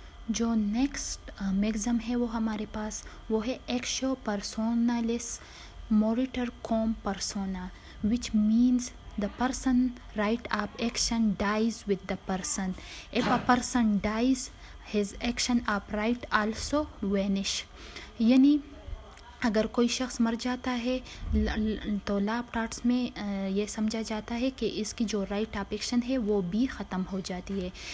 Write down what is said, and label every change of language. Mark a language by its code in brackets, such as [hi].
[hi] जो next maxim है वो हमारे पास वो है [la] एक्शो पर्सोनालिस मोरिटर कॉम पर्सोना, [en] which means the person [hi] right of action dies with the person. [en] If a person dies, his action of right also vanish. [hi] यानी अगर कोई शख्स मर जाता है तो लॉ ऑफ टॉर्ट्स में ये समझा जाता है कि इसकी जो राइट ऑफ एक्शन है वो भी ख़त्म हो जाती है.